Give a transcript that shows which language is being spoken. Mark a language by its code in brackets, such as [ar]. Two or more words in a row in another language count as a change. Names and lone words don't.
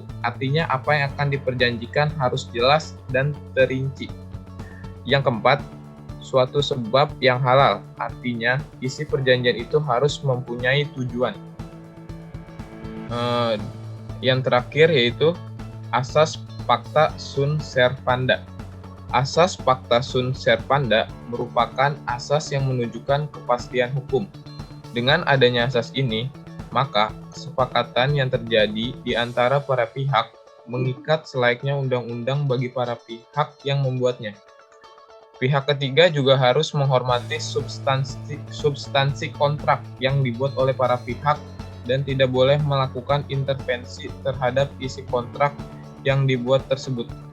[id] Artinya apa yang akan diperjanjikan harus jelas dan terinci. Yang keempat, suatu sebab yang halal. Artinya isi perjanjian itu harus mempunyai tujuan. Yang terakhir yaitu asas [la] pacta sunt servanda. [id] Asas [la] pacta sunt servanda [id] merupakan asas yang menunjukkan kepastian hukum. Dengan adanya asas ini, maka kesepakatan yang terjadi di antara para pihak mengikat selayaknya undang-undang bagi para pihak yang membuatnya. Pihak ketiga juga harus menghormati substansi kontrak yang dibuat oleh para pihak dan tidak boleh melakukan intervensi terhadap isi kontrak yang dibuat tersebut.